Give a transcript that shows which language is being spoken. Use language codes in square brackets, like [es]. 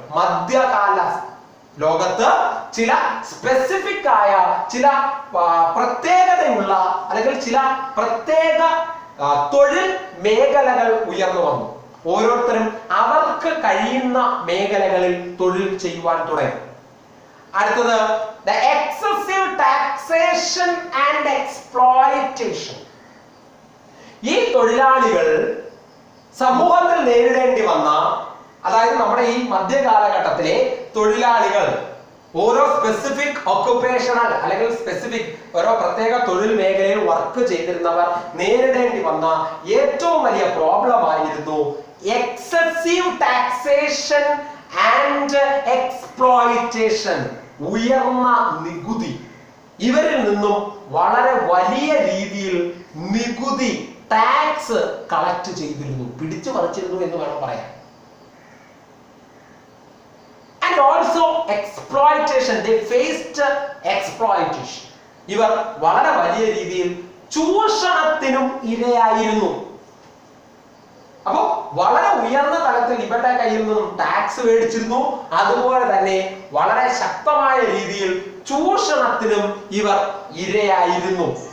[ml] മധ്യകാല ലോകത്ത് ചില സ്പെസിഫിക് ആയ ചില പ്രത്യേകതയുള്ള അല്ലെങ്കിൽ ചില പ്രത്യേക തൊഴിൽ മേഖലകൾ ഉയർന്നു വന്നു. ഓരോരുത്തരും അവർക്ക് കഴിയുന്ന മേഖലകളിൽ തൊഴിൽ ചെയ്യുവാൻ തുടങ്ങി. അടുത്തത് [en] the excessive taxation and exploitation. [ml] ഈ തൊഴിലാളികൾ സമൂഹത്തിൽ നേരിടേണ്ടി വന്ന, അതായത് നമ്മുടെ ഈ മധ്യകാലഘട്ടത്തിലെ തൊഴിലാളികൾ ഓരോ സ്പെസിഫിക് ഒക്കുപേഷണൽ അല്ലെങ്കിൽ സ്പെസിഫിക് ഓരോ പ്രത്യേക തൊഴിൽ മേഖലയിൽ വർക്ക് ചെയ്തിരുന്നവർ നേരിടേണ്ടി വന്ന ഏറ്റവും വലിയ പ്രോബ്ലം ആയിരുന്നു എക്സസീവ് ടാക്സേഷൻ [en] and exploitation, [ml] ഉയർന്ന നികുതി. ഇവരിൽ നിന്നും വളരെ വലിയ രീതിയിൽ നികുതി, ടാക്സ് കളക്ട് ചെയ്തിരുന്നു, പിടിച്ചു പറിച്ചിരുന്നു എന്ന് വേണം പറയാൻ. [en] And also exploitation, they faced exploitation. [ml] ഇവർ വളരെ വലിയ രീതിയിൽ ചൂഷണത്തിനും ഇരയായിരുന്നു. അപ്പോ വളരെ ഉയർന്ന തലത്തിൽ ഇവരുടെ കയ്യിൽ നിന്നും ടാക്സ് മേടിച്ചിരുന്നു. അതുപോലെ തന്നെ വളരെ ശക്തമായ രീതിയിൽ ചൂഷണത്തിനും ഇവർ ഇരയായിരുന്നു.